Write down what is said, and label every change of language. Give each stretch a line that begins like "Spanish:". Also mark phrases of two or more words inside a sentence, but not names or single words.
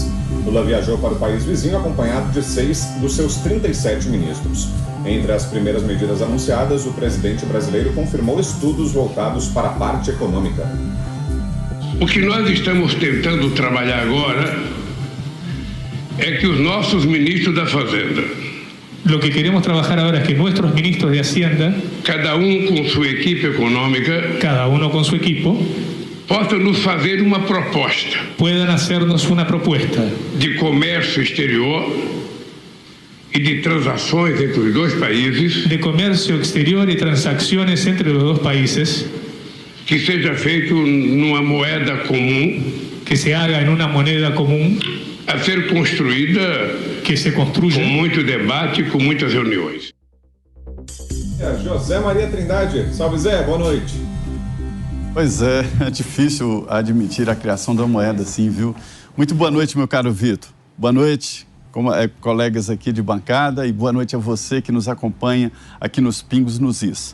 Portuguese: Lula viajou para o país vizinho acompanhado de 6 dos seus 37 ministros. Entre as primeiras medidas anunciadas, o presidente brasileiro confirmou estudos voltados para a parte econômica. O que nós estamos tentando trabalhar agora é que os nossos ministros da Fazenda,
Spanish: lo que queremos trabajar ahora es que nuestros ministros de Hacienda,
Portuguese: cada com sua equipe econômica,
Spanish: cada uno con su equipo,
Portuguese: possam nos fazer uma proposta,
Spanish: puedan hacernos una propuesta
Portuguese: de comércio exterior e de transações entre os dois países,
Spanish: de comercio exterior y transacciones entre los dos países,
Portuguese: que seja feito numa moeda comum,
Spanish: que se haga en una moneda común,
Portuguese: a ser construída
Spanish: que se construya
Portuguese: com muito debate, com muitas reuniões. José Maria Trindade. Salve, Zé. Boa noite. Pois é difícil admitir a criação da moeda assim, viu? Muito boa noite, meu caro Vitor. Boa noite, colegas aqui de bancada, e boa noite a você que nos acompanha aqui nos Pingos nos Is.